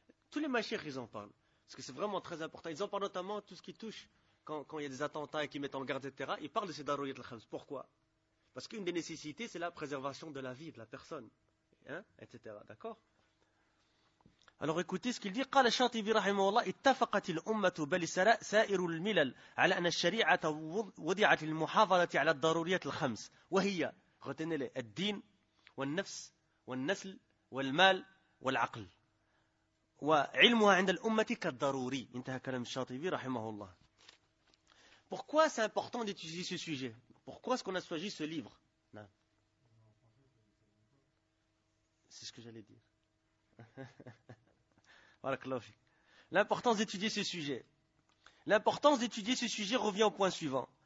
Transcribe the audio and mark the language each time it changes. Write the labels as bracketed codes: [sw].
[fr] Tous les mashaykhs, ils en parlent. Parce que c'est vraiment très important. Ils en parlent notamment tout ce qui touche. Quand il y a des attentats et qu'ils mettent en garde, etc., ils parlent de ces darouriyat al-khams. Pourquoi ? Parce qu'une des nécessités, c'est la préservation de la vie de la personne, hein, etc. D'accord ? Alors écoutez ce qu'il dit. [ar] قال الشاطبي رحمه الله اتفقت الأمة بل سائر الملل على أن الشريعة وضعت للمحافظة على الضروريات الخمس وهي الدين والنفس والنسل والمال والعقل وعلمها عند الأمة كالضروري. انتهى كلام الشاطبي رحمه الله. [fr] Pourquoi c'est important d'étudier ce sujet ? Pourquoi est-ce qu'on a choisi ce livre ? Non. que j'allais dire. L'importance d'étudier ce sujet. L'importance d'étudier ce sujet revient au point suivant.